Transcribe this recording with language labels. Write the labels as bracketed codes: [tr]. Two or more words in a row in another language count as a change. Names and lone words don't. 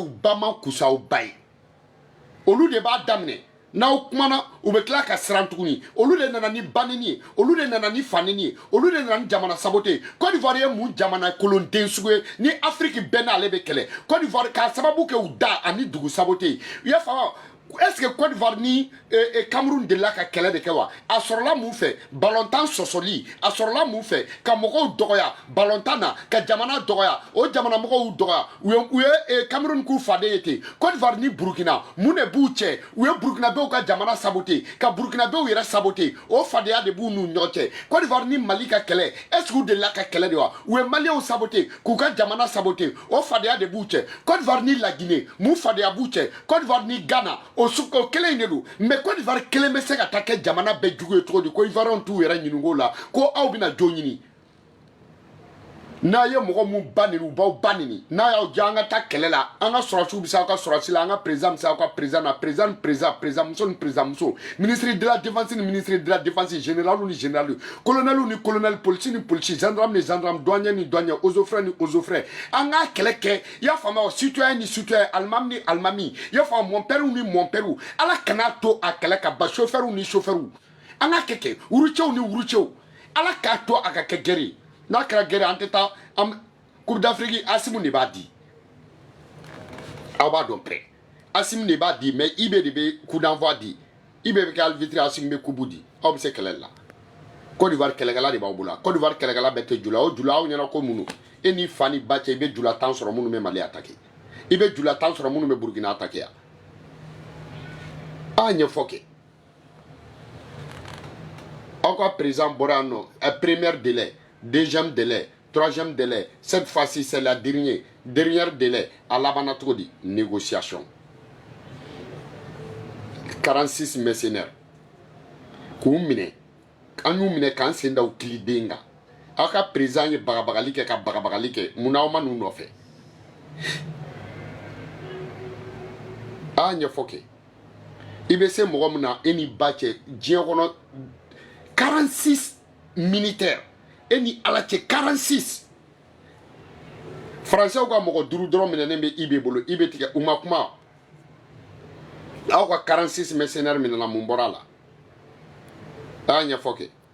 [bm] ba man kusa aw ba ye olu de b'a daminɛ n'aw kumana u bɛ tila ka siran tuguni olu de nana ni ba nini ye olu de nana ni fa nini ye olu de nana ni jamana sabote ye Côte d'Ivoire ye mun jamana kolonden sugu ye ni Afrique bɛɛ n'ale bɛ kɛlɛ Côte d'Ivoire k'a sababu kɛ u da ani dugu sabote ye u y'a faamu [fr] est-ce que [bm] Côte d'Ivoire ni Cameroun delila ka kɛlɛ de kɛ wa a sɔrɔla mun fɛ balontan sɔsɔli a sɔrɔla mun fɛ ka mɔgɔw dɔgɔya balontan na ka jamana dɔgɔya o jamana mɔgɔw y'u dɔgɔya u ye Cameroun k'u faden ye ten Côte d'Ivoire ni Burkina mun de b'u cɛ u ye Burkinabɛw ka jamana sabote ka Burkinabɛw yɛrɛ sabote o fadenya de b'u n'u ɲɔgɔn cɛ Côte d'Ivoire ni Mali ka kɛlɛ [fr] est-ce que [bm] u delila ka kɛlɛ de wa u ye Maliyɛnw sabote k'u ka jamana sabote o fadenya de b'u cɛ Côte d'Ivoire ni La Guinée mun fadenya b'u cɛ Côte d'Ivoire ni Ghana o kelen in de don mais Côte d'Ivoire kelen bɛ se ka taa kɛ jamana bɛɛ jugu ye cogo di ko Ivoirien t'u yɛrɛ ɲininko la ko aw bɛna jo ɲini n'a ye mɔgɔ mun ba nini u b'aw ba nini n'a y'aw diya an ka taa kɛlɛ la an ka sɔrɔsiw bɛ se aw ka sɔrɔsi la an ka président bɛ se aw ka président na président muso ni président muso [fr] ministre de la défense [bm] ni [fr] ministre de la défense [bm] général ni général colonel ni colonel policier ni policier gendarme ni gendarme douanier ni douanier [fr] eaux et frais [bm] ni [fr] eaux et frais [bm] an ka kɛlɛ kɛ i y'a faamu wa citoyen ni citoyen alimami ni alimami i y'a faamu [fr] mon père [bm] ni [fr] mon père [bm] ala kana to a kɛlɛ ka ban chauffeur ni chauffeur an ka kɛ wurucɛw ni wurucɛw ala k'a to a ka kɛ gɛrɛ n'a kɛra gɛrɛ an tɛ taa Coupe d'Afrique Asimu de b'a di aw b'a dɔn pɛrɛ Asimu de b'a di mais IB de bɛ [fr] coup d'envoi [bm] di IB bɛ kɛ arbitre Asimu bɛ coupe di aw bɛ se kɛlɛ la Côte d'Ivoire kɛlɛkɛla de b'aw bolo Côte d'Ivoire kɛlɛkɛla bɛɛ tɛ jula o jula aw ɲɛna ko minnu e ni fa ni ba cɛ i bɛ jula 10 sɔrɔ minnu bɛ Mali attaquer i bɛ jula 10 sɔrɔ minnu bɛ Burkina attaquer yan a ɲɛfɔ kɛ aw ka président bɔra yan nɔ [fr] premier délai deuxième délai troisième délai cette fois-ci c'est la dernière délai [bm] à labanna cogo di négociation 46 mercenaires k'u minɛ an y'u minɛ k'an sen da u kiliden kan aw ka président ye bagabagali kɛ ka bagabagali kɛ mun na aw ma n'u nɔfɛ a ɲɛfɔ kɛ i bɛ se mɔgɔ min na e ni ba cɛ diɲɛ kɔnɔ 46 militaires e ni ala cɛ 46 français ka mɔgɔ 5 dɔrɔn minɛnen bɛ IB bolo IB tigɛ u ma kuma aw ka 46 mercenaires minɛna mun bɔra la a ɲɛfɔ kɛ